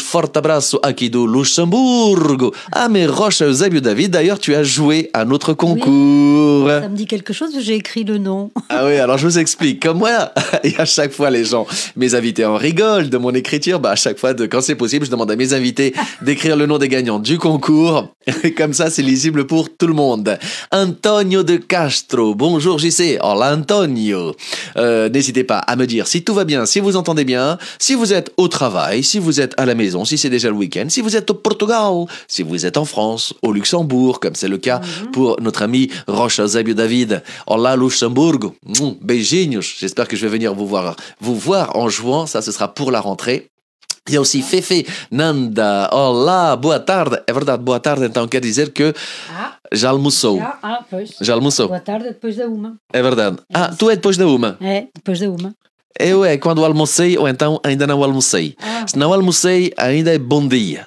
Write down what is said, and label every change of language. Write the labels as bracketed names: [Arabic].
[Portuguese] Forte abraço aqui do Luxembourg. [French] Ah, mais Rocha Eusébio David, d'ailleurs, tu as joué à notre concours. Ça me dit quelque chose, j'ai écrit le nom. Ah oui, alors je vous explique. Comme moi, et à chaque fois, les gens, mes invités en rigolent de mon écriture. À chaque fois, quand c'est possible, je demande à mes invités d'écrire le nom des gagnants du concours. Et comme ça, c'est lisible pour tout le monde. Antonio de Castro. Bonjour JC. Hola Antonio. N'hésitez pas à me dire si tout va bien, si vous entendez bien, si vous êtes au travail, si vous êtes à la maison, si c'est déjà le week-end, si vous êtes au Portugal, si vous êtes en France, au Luxembourg, comme c'est le cas pour notre ami Rocha Eusébio David. Hola Luxembourg. Beijinhos. J'espère que je vais venir vous voir en jouant. Ça, ce sera pour la rentrée. Il y a aussi Fefe Nanda. [Portuguese] Olá, boa tarde. É verdade, boa tarde, então quer dizer que já almoçou. Pois. Já almoçou. Boa tarde, depois da 1. É verdade. Tu é depois da 1. É, depois da 1. Eu é quando almocei ou então ainda não almocei. Se não almocei, ainda é bom dia.